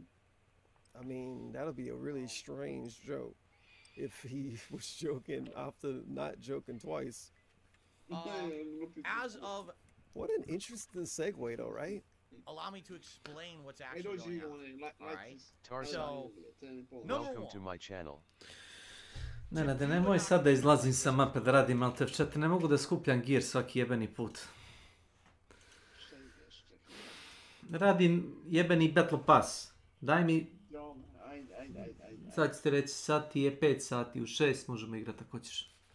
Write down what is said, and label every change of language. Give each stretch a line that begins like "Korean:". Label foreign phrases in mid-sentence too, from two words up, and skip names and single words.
English: I mean, that'll be a really strange joke if he was joking after not joking twice. As of... What an interesting segue though, right? Allow me to explain what's actually going on. Alright? Tarzan, So, welcome to my channel.
Serbian: Nenade, nemoj sad da izlazim sa mape da radim Alt F4, ne mogu da skupljam gear svaki jebeni put. Radim jebeni Battle Pass. Daj mi... Sad ću ti reći, sati je 5 sati, u 6 možemo igrati ako ćeš.